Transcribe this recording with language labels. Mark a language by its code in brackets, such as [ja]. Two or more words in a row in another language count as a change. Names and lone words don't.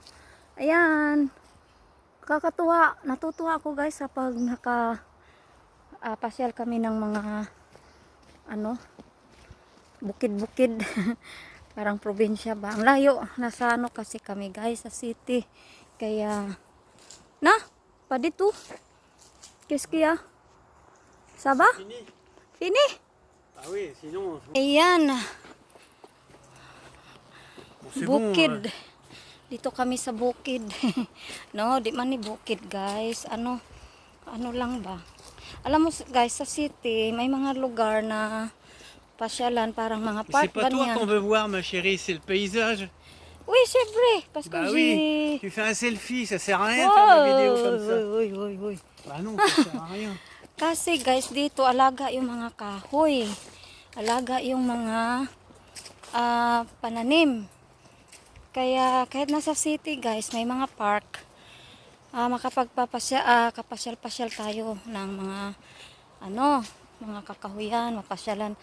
[tl] Ayan, kakatuwa, natutuwa ako guys kapag pasyal kami ng mga bukid-bukid. Parang probinsya ba, ang layo, nasa kasi kami guys, sa city, kaya pa dito [fr] qu'est-ce qu'il y a? Ça va? Fini. Fini? Ah oui, sinon. [tl] Ayan. [fr] C'est [tl] Bukid. Dito kami sa bukid. No, di man ni bukid, guys. Ano lang ba? Alam mo guys, sa city may mga lugar na pasyalan, parang mga park [fr] C'est pas toi [tl] ganyan. [fr] qu'on veut voir, ma chérie, c'est le paysage. Oui, c'est vrai. Parce que Bah j'ai... oui, tu fais un selfie, ça sert à rien de faire des vidéos comme ça. Oy. Bah non, ça sert à rien. [tl] Kasi guys, dito alaga yung mga kahoy. Alaga yung mga pananim. Kaya kahit nasa city guys, may mga park. Kapasyal-pasyal tayo ng mga mga kakahuyan, mapasyalan.